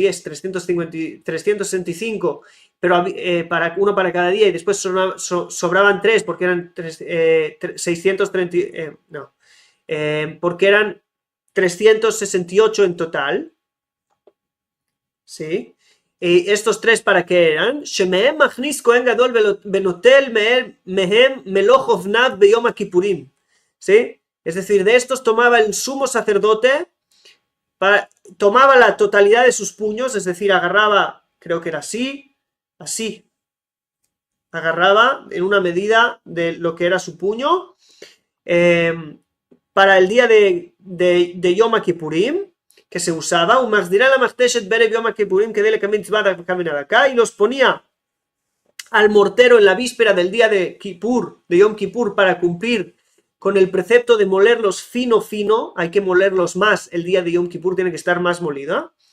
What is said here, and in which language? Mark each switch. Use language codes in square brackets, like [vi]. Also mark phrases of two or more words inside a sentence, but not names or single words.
[es] Es 365, pero uno para cada día, y después sobraban 3 porque eran 630, no, porque eran 368 en total, ¿sí? Y estos 3 para qué eran? [he] שמהם מכניס כהן גדול ונוטל מהם מלא חפניו ביום הכפורים, [es] ¿sí? Es decir, de estos tomaba el sumo sacerdote, tomaba la totalidad de sus puños, es decir, agarraba, creo que era así, agarraba en una medida de lo que era su puño, para el día de Yom Kippurim, que se usaba, y los ponía al mortero en la víspera del día de Kippur, de Yom Kippur, para cumplir con el precepto de molerlos fino, hay que molerlos más, el día de Yom Kippur tiene que estar más molida.